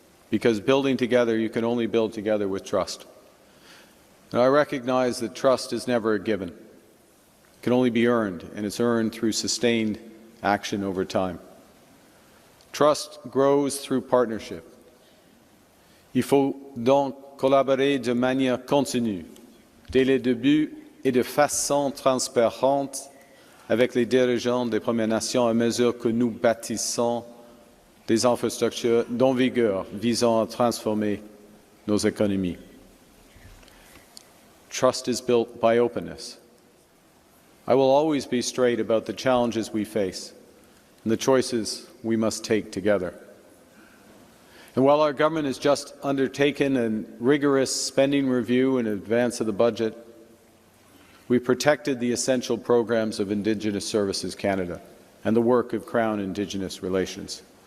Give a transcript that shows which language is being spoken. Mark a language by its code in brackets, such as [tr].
[en] Because building together, you can only build together with trust. And I recognize that trust is never a given. It can only be earned, and it's earned through sustained action over time. Trust grows through partnership. [fr] Il faut donc collaborer de manière continue, dès le début et de façon transparente avec les dirigeants des Premières Nations à mesure que nous bâtissons des infrastructures en vigueur visant à transformer nos économies. [en] Trust is built by openness. I will always be straight about the challenges we face and the choices we must take together. And while our government has just undertaken a rigorous spending review in advance of the budget, we protected the essential programs of Indigenous Services Canada and the work of Crown Indigenous Relations.